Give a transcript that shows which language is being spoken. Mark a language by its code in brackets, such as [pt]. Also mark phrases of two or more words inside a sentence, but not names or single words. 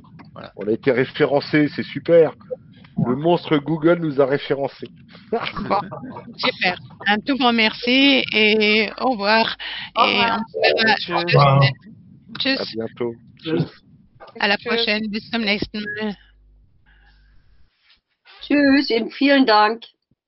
[fr] Voilà. On a été référencés, c'est super. Le monstre Google nous a référencés. Bon, super. Un tout grand merci et au revoir. Et on se verra. Tschüss. À bientôt. À la prochaine. [de] Bis zum nächsten Mal. Tschüss und vielen Dank.